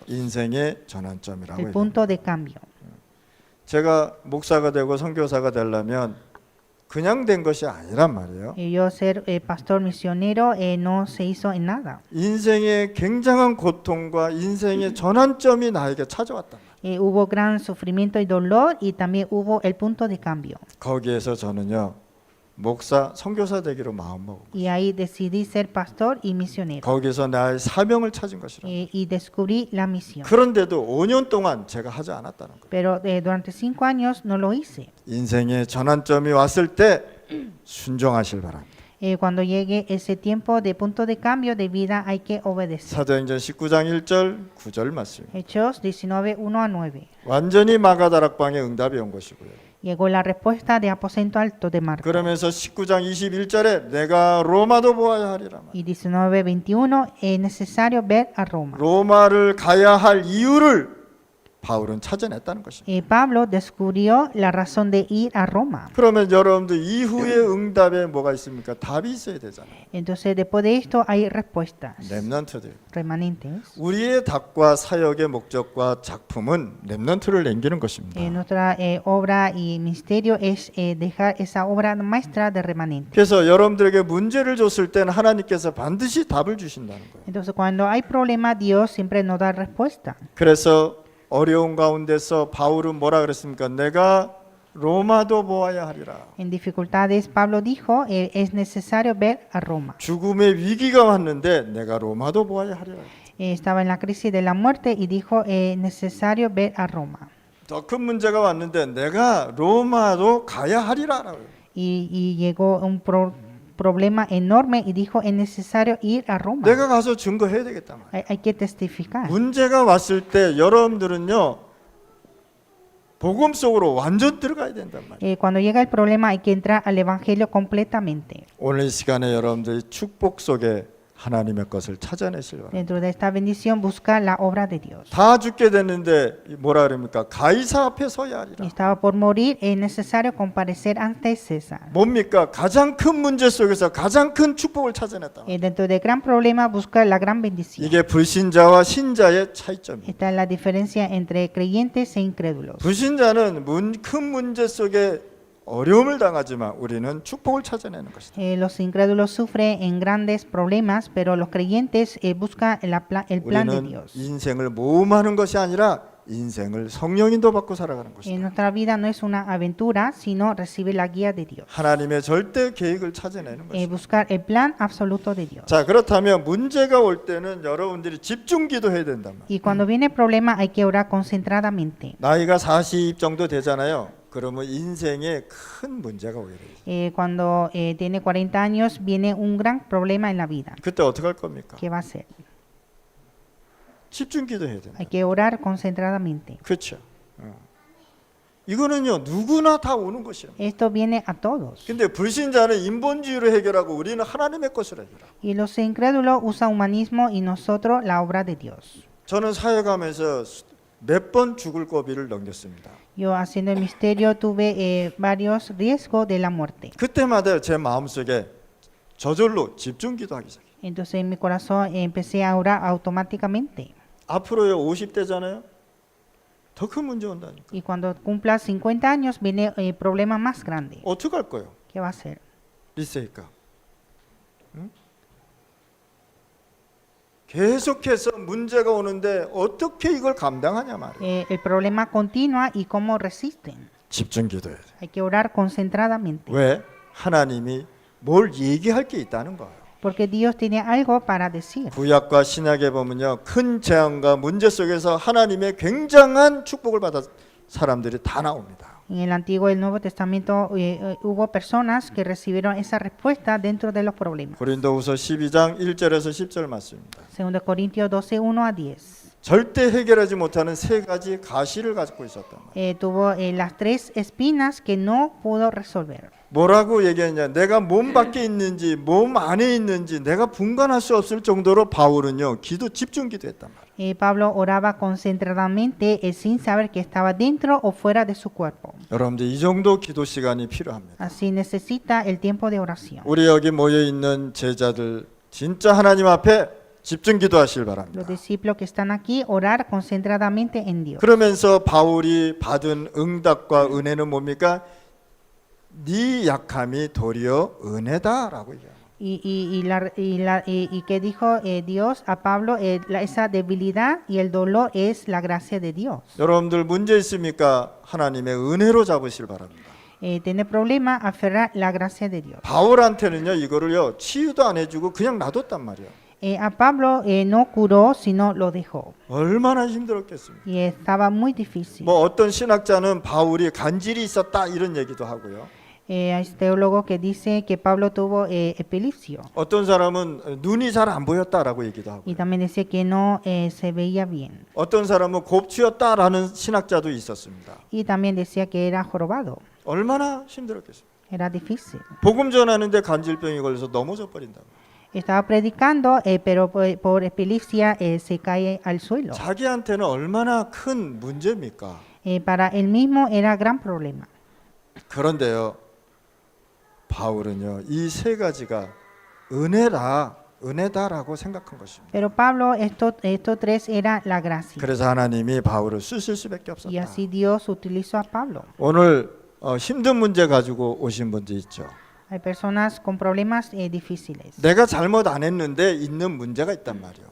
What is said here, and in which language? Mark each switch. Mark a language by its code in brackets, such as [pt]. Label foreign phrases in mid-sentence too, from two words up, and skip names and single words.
[ko] 인생의 전환점이라고 [es] El [ko] 얘기해요. [es] punto de cambio. [ko] 제가 목사가 되고 선교사가 되려면 그냥 된 것이 아니란 말이에요. [es] Yo ser pastor misionero no se hizo en nada. [ko] 인생의 굉장한 고통과 인생의 전환점이 나에게 찾아왔단 말이에요. [es] Hubo gran sufrimiento y dolor y también hubo el punto de cambio. [ko] 거기에서 저는요 목사, 선교사 되기로 마음먹고 [es] Y ahí decidí ser pastor y misionero. [ko] 거기서 나의 사명을 찾은 것이라. [es] Y descubrí la misión. [ko] 그런데도 5년 동안 제가 하지 않았다는 거예요. [es] Pero durante 5 años no lo hice. [ko] 인생의 전환점이 왔을 때 순종하실 바랍니다. [es] Cuando llegue ese tiempo de punto de cambio de vida hay que obedecer. [ko] 사도행전 19장 1절 9절 말씀입니다. [es] Hechos 19, 1-9. [ko] 완전히 마가다락방의 응답이 온 것이고요. [es] Llegó la respuesta de aposento alto de Marcos. [ko] 그러면서 19장 21절에 내가 로마도 보아야 하리라. [es] Y 19, 21 es necesario ver a Roma. [ko] 로마를 가야 할 이유를 바울은 찾아냈다는 것입니다. [es] Pablo descubrió la razón de ir a Roma. [ko] 그러면 여러분들 이후의 응답에 뭐가 있습니까? 답이 있어야 되잖아요. [es] Entonces después de esto hay respuestas [ko] 렘넌트들. [es] remanentes. [ko] 우리의 답과 사역의 목적과 작품은 렘넌트를 남기는 것입니다. [es] Nuestra obra y ministerio es dejar esa obra maestra de remanente. [ko] 그래서 여러분들에게 문제를 줬을 때는 하나님께서 반드시 답을 주신다는 거예요. [es] Entonces cuando hay problema Dios siempre nos da respuesta. [ko] 그래서 어려운 가운데서 바울은 뭐라 그랬습니까? 내가 로마도 보아야 하리라. [es] En dificultades Pablo dijo es necesario ver a Roma. [ko] 죽음의 위기가 왔는데 내가 로마도 보아야 하리라. [es] Estaba en la crisis de la muerte y dijo es necesario ver a Roma. [ko] 더 큰 문제가 왔는데 내가 로마도 가야 하리라라고요. [es] Y llegó un problema enorme y dijo es necesario ir a Roma. [ko] 내가 가서 증거해야 되겠다 말이야. [es] Hay que testificar. [ko] 문제가 왔을 때 여러분들은요 복음 속으로 완전 들어가야 된단 말이에요. [es] Cuando llega el problema hay que entrar al evangelio completamente. [ko] 오늘 이 시간에 여러분들이 축복 속에 하나님의 것을 찾아내실 바랍니다. [es] Dentro de esta bendición busca la obra de Dios. [ko] 다 죽게 됐는데 뭐라 그럽니까? 가이사 앞에 서야 하리라. [es] Estaba por morir, es necesario comparecer ante César. [ko] 뭡니까? 가장 큰 문제 속에서 가장 큰 축복을 찾아냈다. [es] Dentro del gran problema busca la gran bendición. [ko] 이게 불신자와 신자의 차이점이에요. [es] Esta es la diferencia entre creyentes e incrédulos. [ko] 불신자는 큰 문제 속에 어려움을 당하지만 우리는 축복을 찾아내는 것이다. [es] Los incrédulos sufren en grandes problemas, pero los creyentes buscan el plan de [ko] 우리는 [es] Dios. [ko] 인생을 모험하는 것이 아니라 인생을 성령 인도받고 살아가는 것이다. [es] Nuestra vida no es una aventura, sino recibir la guía de Dios. [ko] 하나님의 절대 계획을 찾아내는 것이다. [es] Buscar el plan absoluto de Dios. [ko] 자, 그렇다면 문제가 올 때는 여러분들이 집중 기도해야 된단 말이에요. [es] Y cuando viene el problema hay que orar concentradamente. [ko] 나이가 40 정도 되잖아요. 그러면 인생에 큰 문제가 오게 돼요. [es] Cuando tiene 40 años viene un gran problema en la vida. [ko] 그때 어떻게 할 겁니까? [es] ¿Qué va a hacer? [ko] 집중 기도해야 된다. [es] Hay que orar concentradamente. [ko] 그렇죠. 이거는요 누구나 다 오는 것이에요. [es] Esto viene a todos. [ko] 근데 불신자는 인본주의로 해결하고 우리는 하나님의 것으로 해결하고. [es] Y los incrédulos usan humanismo y nosotros la obra de Dios. [ko] 저는 사역하면서 몇 번 죽을 고비를 넘겼습니다. [es] Yo haciendo el misterio tuve varios riesgos de la muerte. [ko] 그때마다 제 마음속에 저절로 집중 기도하기 시작해요. [es] Entonces en mi corazón empecé a orar automáticamente. [ko] 앞으로요 50대잖아요. 더 큰 문제 온다니까. [es] Y cuando cumpla 50 años viene el problema más grande. [ko] 어떻게 할 거예요? [es] ¿Qué va a hacer? [ko] 리세이까. 응? 계속해서 문제가 오는데 어떻게 이걸 감당하냐 말이에요. [es] El problema continúa y cómo resisten. [ko] 집중 기도해야 돼. [es] Hay que orar concentradamente. [ko] 왜? 하나님이 뭘 얘기할 게 있다는 거예요. [es] Porque Dios tiene algo para decir. [ko] 구약과 신약에 보면요, 큰 재앙과 문제 속에서 하나님의 굉장한 축복을 받아 사람들이 다 나옵니다. [es] En el Antiguo y el Nuevo Testamento hubo personas que recibieron esa respuesta dentro de los problemas. [ko] 고린도후서 12장 1절에서 10절 말씀입니다. [es] 2 Corintios 12, 1 a 10. [ko] 절대 해결하지 못하는 세 가지 가시를 가지고 있었단 말이에요. [es] Tuvo las 3 espinas que no pudo resolver. [ko] 뭐라고 얘기했냐? 내가 몸 밖에 있는지 몸 안에 있는지 내가 분간할 수 없을 정도로 바울은요 기도 집중 기도했단 말이에요. [es] Pablo oraba concentradamente sin saber que estaba dentro o fuera de su cuerpo. [ko] 여러분들 이 정도 기도 시간이 필요합니다. [es] Así necesita el tiempo de oración. [ko] 우리 여기 모여 있는 제자들 진짜 하나님 앞에 집중 기도하시길 바랍니다. [es] Los discípulos que están aquí orar concentradamente en Dios. [ko] 그러면서 바울이 받은 응답과 은혜는 뭡니까? 네 약함이 도리어 은혜다라고 얘기해요. [es] Y que dijo Dios a Pablo, esa debilidad y el dolor es la gracia de Dios. [ko] 여러분들 문제 있습니까? 하나님의 은혜로 잡으실 바랍니다. [es] Tiene problema, aferrar la gracia de Dios. [ko] 바울한테는요 이거를요 치유도 안 해주고 그냥 놔뒀단 말이에요. [es] A Pablo no curó, sino lo dejó. [ko] 얼마나 힘들었겠습니까? [es] Y estaba muy difícil. [ko] 뭐 어떤 신학자는 바울이 간질이 있었다 이런 얘기도 하고요. [es] Hay teólogos que dicen que Pablo tuvo epilepsia. [ko] 어떤 사람은 눈이 잘 안 보였다라고 얘기도 하고. [es] Y también decía que no se veía bien. [ko] 어떤 사람은 곱추였다라는 신학자도 있었습니다. [es] Y también decía que era jorobado. [ko] 얼마나 힘들었겠습니까? [es] Era difícil. [ko] 복음 전하는데 간질병이 걸려서 넘어져 버린다. [es] Estaba predicando, pero por epilepsia se cae al suelo. [ko] 자기한테는 얼마나 큰 문제입니까? [es] Para él mismo era gran problema. [ko] 그런데요. 바울은요. 이 세 가지가 은혜다라고 생각한 것입니다. [es] Pero Pablo, estos 3 era la gracia. [ko] 그래서 하나님이 바울을 쓰실 수밖에 없었다. [es] Y así Dios utilizó a Pablo. [ko] 오늘 힘든 문제 가지고 오신 분도 있죠. [es] Hay personas con problemas difíciles. [ko] 내가 잘못 안 했는데 있는 문제가 있단 말이에요.